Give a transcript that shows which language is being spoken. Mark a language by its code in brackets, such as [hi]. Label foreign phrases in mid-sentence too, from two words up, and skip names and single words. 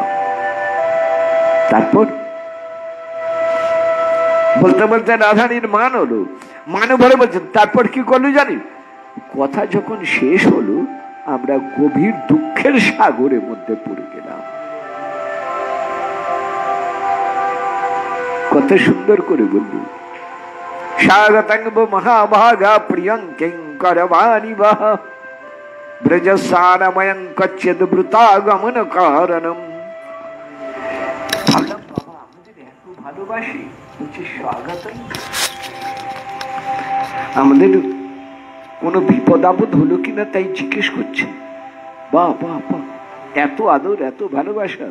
[bn] তারপর বলতে বলতে রাধারানীর মান হলো, মান ভরে বলছেন। তারপর কি করলো জানি? কথা যখন শেষ হলো, আমরা গভীর দুঃখের সাগরের মধ্যে পড়ে গেলাম। কত সুন্দর করে বলল, [sa] स्वागतं वो महाभागा प्रियं किंकरवाणि वः ब्रजसारमयं कच्चिद् वृतागमन कारणम्। [bn] ভাবলাম বাবা আমাদের এত ভালোবাসি, বলছে স্বাগতং। আমাদের কোনো বিপদ আপদ হলো কিনা তাই জিজ্ঞেস করছে। বাহ বাহ বাহ, এত আদর, এত ভালোবাসা।